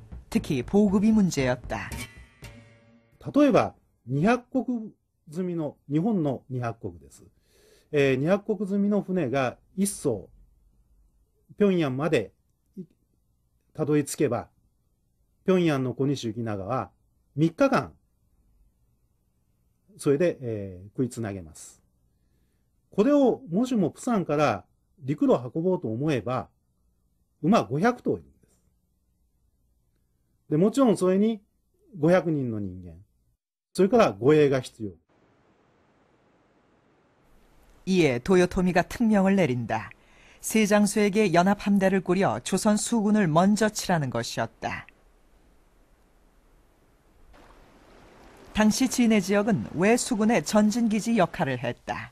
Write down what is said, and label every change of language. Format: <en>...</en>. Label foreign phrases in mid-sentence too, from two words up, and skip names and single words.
<ko>특히 보급이 문제였다.</ko> <ja>例えば、200石積みの、日本の200石です。200石積みの船が1艘、平壌までたどり着けば、平壌の小西行長は3日間、それで、食いつなげます。これをもしもプサンから陸路運ぼうと思えば、馬500頭いるんです。で、もちろんそれに500人の人間、それから護衛が必要。</ja> <ko>이에 도요토미가 특명을 내린다. 세장수에게 연합함대를 꾸려 조선 수군을 먼저 칠하는 것이었다. 당시 진해 지역은 외 수군의 전진기지 역할을 했다.</ko>